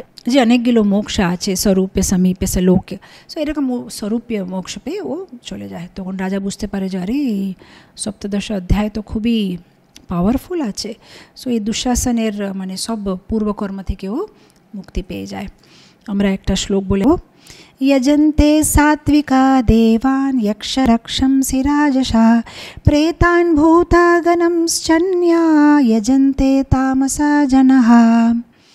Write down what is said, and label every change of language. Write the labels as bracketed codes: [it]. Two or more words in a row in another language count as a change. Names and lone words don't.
[bn] যে অনেকগুলো মোক্ষ আছে, স্বরূপে, সমীপে, শ্লোকে, সো এরকম স্বরূপীয় মোক্ষ পেয়ে ও চলে যায়। তখন রাজা বুঝতে পারে যে আরে এই সপ্তদশ অধ্যায় তো খুবই পাওয়ারফুল আছে। সো এই দুঃশাসনের মানে সব পূর্বকর্ম থেকেও মুক্তি পেয়ে যায়। আমরা একটা শ্লোক বলে, [sa] यजन्ते सात्विका देवान् यक्षरक्षंसि राजसा प्रेतान् भूतागणंश्चन्या यजन्ते तामसा जनः।